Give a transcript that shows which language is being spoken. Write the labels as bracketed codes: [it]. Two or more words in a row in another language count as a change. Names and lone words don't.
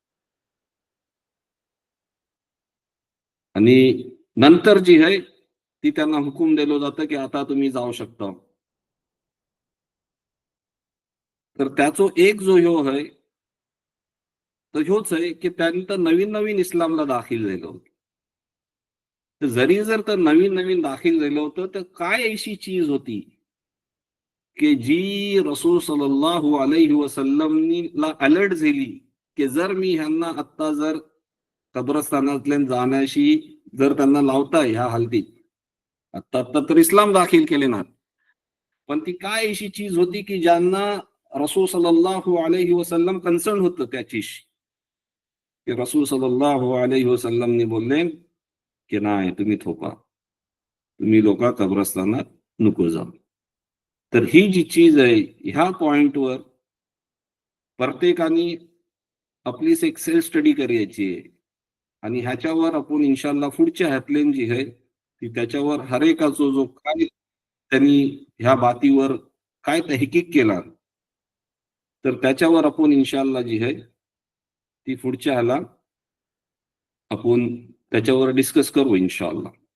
[mr] आणि नंतर जी आहे ती त्यांना हुकूम दिलं जातं की आता तुम्ही जाऊ शकता. तर त्याचो एक जो ह्यो है तो ह्योच आहे की त्यांनी नवीन नवीन इस्लामला दाखल झालं होतं. तर जरी जर तर नवीन नवीन दाखल झालं होतं तर काय अशी चीज होती की जी रसूल सल्लल्लाहु [ar] عليه وسلم [mr] ला अलर्ट झाली की जर मी ह्यांना आत्ता जर कब्रस्तानातल्या जाण्याशी जर त्यांना लावताय ह्या हालतीत, आत्ता आत्ता तर इस्लाम दाखल केले ना, पण ती काय अशी चीज होती की ज्यांना रसूल [ar] صلى الله عليه وسلم [mr] कन्सर्न होतं त्याच्याशी, की रसूल [ar] صلى الله عليه وسلم [mr] बोलले की नाही तुम्ही थोपा, तुम्ही लोक कब्रस्तानात नको जाऊ. तर ही जी चीज आहे ह्या पॉइंटवर प्रत्येकाने आपलीच एक [en] self study [mr] करायची आहे आणि ह्याच्यावर आपण इन्शाल्लाह पुढच्या हॅपलेन जी आहे ती त्याच्यावर हर एकाचा जो काय त्यांनी ह्या बातीवर काय तहकीक केला तर त्याच्यावर आपण इन्शाल्लाह जी आहे ती पुढच्या ह्याला आपण त्याच्यावर डिस्कस करू इन्शाल्लाह.